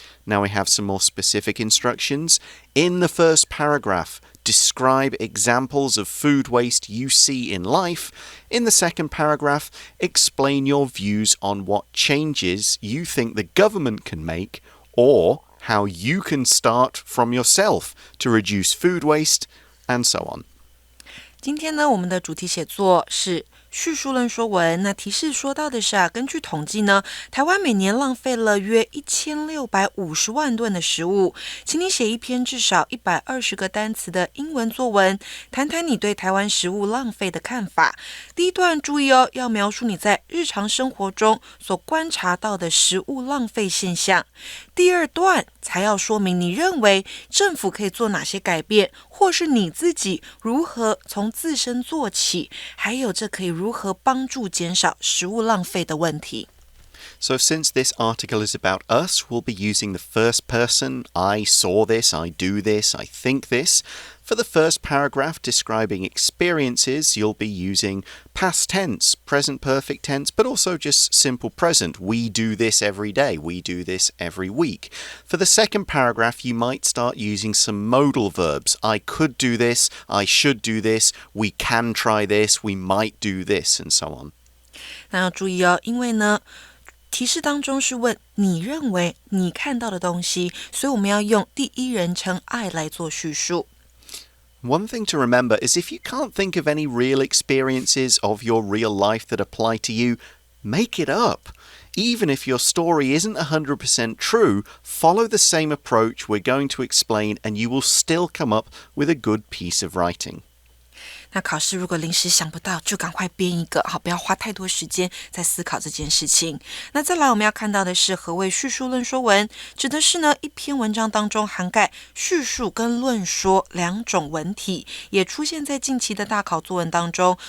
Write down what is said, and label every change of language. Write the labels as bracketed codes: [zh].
[en] Now we have some more specific instructions. In the first paragraph, describe examples of food waste you see in life. In the second paragraph, explain your views on what changes you think the government can make or how you can start from yourself to reduce food waste, and so on. [zh] 今天呢，我们的主题写作是叙述论说文。那提示说到的是根据统计呢，台湾每年浪费了约1650万吨的食物。请你写一篇至少120个单词的英文作文，谈谈你对台湾食物浪费的看法。第一段注意哦，要描述你在日常生活中所观察到的食物浪费现象。第二段才要说明你认为政府可以做哪些改变，或是你自己如何从自身做起，还有这可以如何帮助减少食物浪费的问题。 [en] So since this article is about us, we'll be using the first person. I saw this, I do this, I think this. For the first paragraph describing experiences, you'll be using past tense, present perfect tense, but also just simple present. We do this every day. We do this every week. For the second paragraph, you might start using some modal verbs. I could do this, I should do this, we can try this, we might do this, and so on. [zh] 那要注意哦，因为呢提示当中是问你认为你看到的东西，所以我们要用第一人称 I 来做叙述。 [en] One thing to remember is if you can't think of any real experiences of your real life that apply to you, make it up. Even if your story isn't 100% true, follow the same approach we're going to explain and you will still come up with a good piece of writing. [zh] 那考试如果临时想不到，就赶快编一个，好，不要花太多时间在思考这件事情。那再来我们要看到的是何谓叙述论说文，指的是呢一篇文章当中涵盖叙述跟论说两种文体，也出现在近期的大考作文当中。